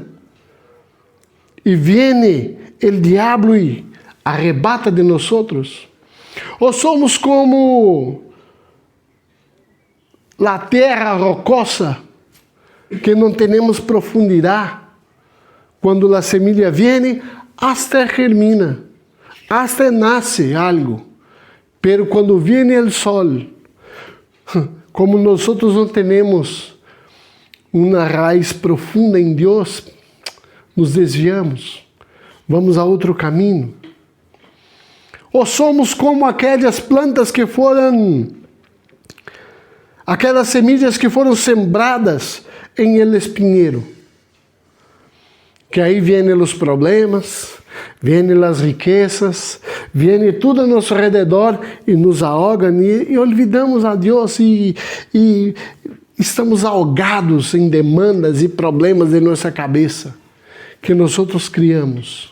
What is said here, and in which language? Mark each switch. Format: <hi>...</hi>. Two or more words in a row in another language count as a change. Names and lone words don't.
<pt>E viene o diabo e arrebata de nós outros? Ou somos como a terra rocosa, que não temos profundidade? Quando a semilla viene, hasta germina, hasta nasce algo. Pero quando viene o sol, como nós não temos uma raiz profunda em Deus, nos desviamos, vamos a outro caminho. Ou somos como aquelas plantas que foram, aquelas semillas que foram sembradas em el espinheiro, que aí vêm os problemas, vêm as riquezas, vem tudo a nosso redor e nos ahogam e olvidamos a Deus e estamos ahogados em demandas e problemas de nossa cabeça que nós outros criamos.</pt>